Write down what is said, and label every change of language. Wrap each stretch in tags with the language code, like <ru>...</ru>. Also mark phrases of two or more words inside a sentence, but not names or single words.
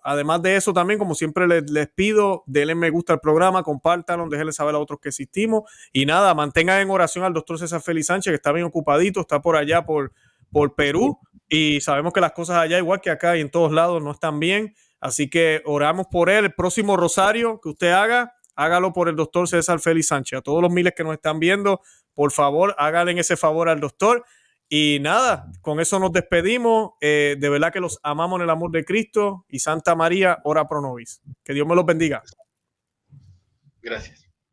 <es>Además de eso también, como siempre les pido, denle me gusta al programa, compártanlo, déjenle saber a otros que existimos y nada, mantengan en oración al doctor César Félix Sánchez, que está bien ocupadito, está por allá por Perú y sabemos que las cosas allá, igual que acá y en todos lados, no están bien, así que oramos por él. El próximo rosario que usted haga, hágalo por el doctor César Félix Sánchez. A todos los miles que nos están viendo, por favor, háganle ese favor al doctor. Y nada, con eso nos despedimos. De verdad que los amamos en el amor de Cristo y Santa María,</es> <la>ora pro nobis.</la> <es>Que Dios me los bendiga. Gracias.</es>